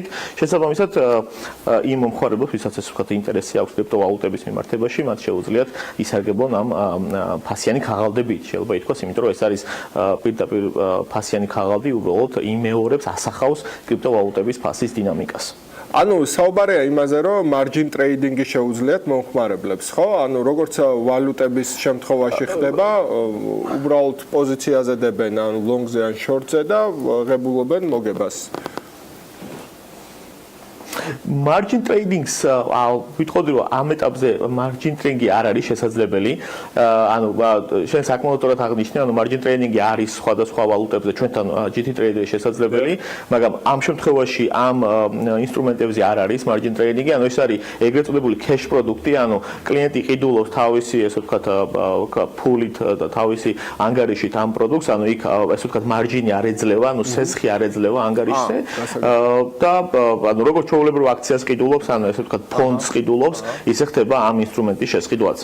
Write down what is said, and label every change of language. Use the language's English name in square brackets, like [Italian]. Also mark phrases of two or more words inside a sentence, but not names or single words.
[Georgian] შესაბამისად, იმ მომხმარებელს, ვისაც ეს ვთქვათ ინტერესი აქვს კრიპტოვალუტების მიმართებაში, მათ შეუძლიათ ისარგებლონ ამ ფასიანი ქაღალდებით, შეიძლება ითქვას, იმიტომ რომ ეს არის პირდაპირ ფასიანი ქაღალდი, უბრალოდ იმეორებს, ასახავს კრიპტოვალუტების ფასის დინამიკას. ანუ საუბარია იმაზე, რომ [English] margin trading [Georgian] შეუძლიათ მომხმარებლებს, ხო? ანუ როგორც ვალუტების შემთხვევაში ხდება, უბრალოდ პოზიციაზე დებენ, ანუ ლონგზე ან შორტზე და ღებულობენ მოგებას. [English] margin trading-ს [Georgian] ვიტყოდი რომ ამ ეტაპზე [English] margin trading-ი [Georgian] არ არის შესაძლებელი. ანუ შენ საკმაოდ სწორად აღნიშნე, ანუ [English] margin trading-ი [Georgian] არის სხვადასხვა ვალუტებზე ჩვენთან GT Trader-ი შესაძლებელი, მაგრამ ამ შემთხვევაში ამ ინსტრუმენტებზე არ არის [English] margin trading-ი, [Georgian] ანუ ეს არის ეგრეთ წოდებული cash პროდუქტი, ანუ კლიენტი ყიდულობს თავისი, ესე ვთქვათ, ფულით და თავისი ანგარიშით ამ პროდუქტს, ანუ იქ ესე ვთქვათ მარჯინი არ ეძლევა, ანუ სესხი არ ეძლევა ანგარიშზე. და ანუ როგორც ჩვეულებრივ აქციას ყიდულობს, ანუ ესე ვთქვათ ფონდს ყიდულობს, ისე ხდება ამ ინსტრუმენტის შესყიდვაც.